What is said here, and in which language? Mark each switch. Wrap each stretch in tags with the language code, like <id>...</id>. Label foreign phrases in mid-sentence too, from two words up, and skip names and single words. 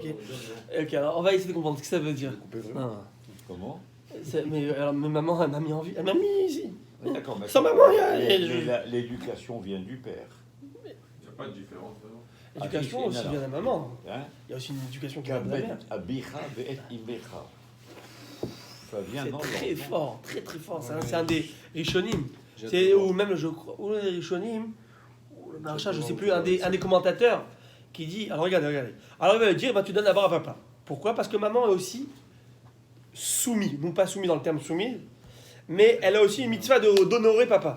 <fr>Ok, alors on va essayer de comprendre ce que ça veut dire. Non. Comment? Mais maman, elle m'a mis en vie. Elle m'a mis ici. Oui, d'accord, mais Sans maman, l'éducation vient du père. Il n'y a pas de différence. Alors. L'éducation Ah, aussi c'est- vient de la maman. Hein? Il y a aussi une éducation qui vient de la mère.</fr> <he>אביך ואת אמך.</he> <fr>Ça vient C'est dans très l'enfant. fort, très fort. C'est un des Rishonim. C'est, ou même, je crois, ou les Rishonim, ou le Maharsha, je sais plus, un des commentateurs qui dit. Alors regardez. Alors il va dire, tu donnes d'abord à papa. Pourquoi? Parce que maman est aussi soumise, non pas soumise dans le terme soumise, mais elle a aussi une mitzvah d'honorer papa.</fr>